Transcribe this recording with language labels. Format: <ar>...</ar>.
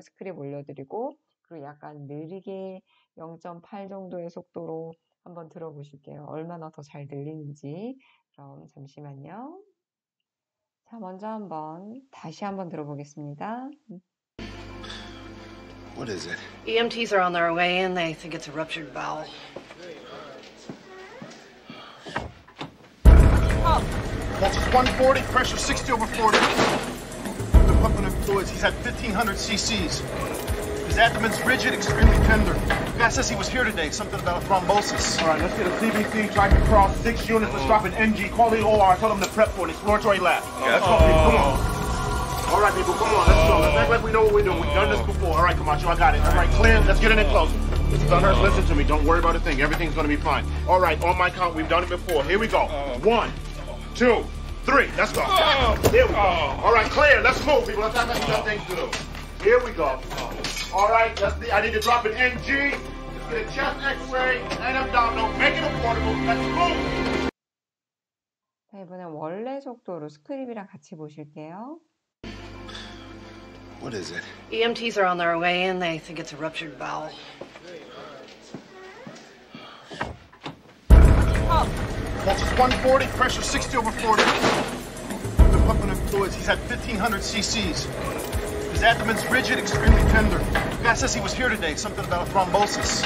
<ko>스크립 올려드리고 그리고 약간 느리게 0.8 정도의 속도로 한번 들어보실게요. 얼마나 더 잘 들리는지. 그럼 잠시만요. 자, 먼저 다시 한번 들어보겠습니다.</ko> <en>What is it? EMTs are on their way in. They think it's a ruptured bowel. Pulse is 140, pressure 60 over 40. They're pumping him fluids. He's at 1,500 cc's. His abdomen's rigid, extremely tender. The guy says he was here today, something about a thrombosis. All right, let's get a CBC, try to cross 6 units, let's drop an NG, call the OR, tell them to prep for an exploratory lab. Let's go, people, come on. All right, people, come on, let's go. Let's act like we know what we're doing. We've done this before. All right, Camacho, I got it. All right, clear, let's get in close. Dunhurst, listen to me. Don't worry about a thing. Everything's going to be fine. All right, on my count, we've done it before. Here we go. 1, 2, 3. Let's go. Here we go. All right, clear. Let's move, people. Let's act like we got things to do. Here we go. All right, I need to drop an NG. Let's get a chest X-ray and abdominal. Make it affordable. Let's move.</en> <ko>자, 이번엔 원래 속도로 스크립이랑 같이 보실게요.</ko> <en>What is it? EMTs are on their way in. They think it's a ruptured bowel. Pulse is 140, pressure 60 over 40. They're pumping him fluids. He's at 1,500 cc's. His abdomen's rigid, extremely tender. The guy says he was here today, something about a thrombosis.</en>